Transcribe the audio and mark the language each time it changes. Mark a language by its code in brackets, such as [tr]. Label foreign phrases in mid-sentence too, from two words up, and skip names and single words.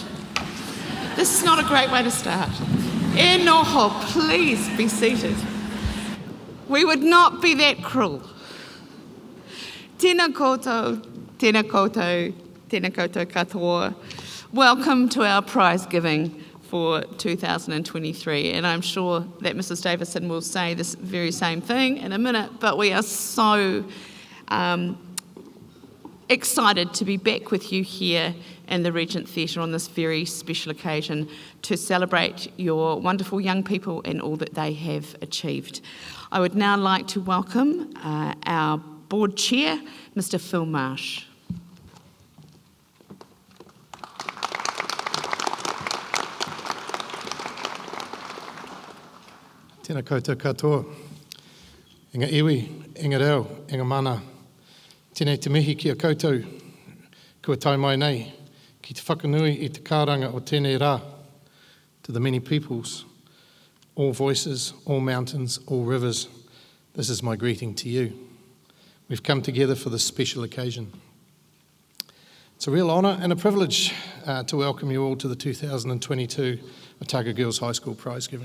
[en] This is not a great way to start. [mi] E noho, [en] please be seated. We would not be that cruel. [mi] Tēnā koutou, tēnā koutou, tēnā koutou katoa. [en] Welcome to our prize giving for 2023, and I'm sure that Mrs. Davison will say this very same thing in a minute, but we are so excited to be back with you here in the Regent Theatre on this very special occasion to celebrate your wonderful young people and all that they have achieved. I would now like to welcome our board chair, Mr. Phil Marsh. [mi] Tēnā koutou katoa, inga iwi, inga reo, inga mana, tēnei te mihi ki a koutou, kua tai mai nei, ki te whakanui i te kāranga o tēnei rā, [en] to the many peoples, all voices, all mountains, all rivers, this is my greeting to you. we've come together for this special occasion. It's a real honour and a privilege to welcome you all to the 2022 Otago Girls High School Prize Giving.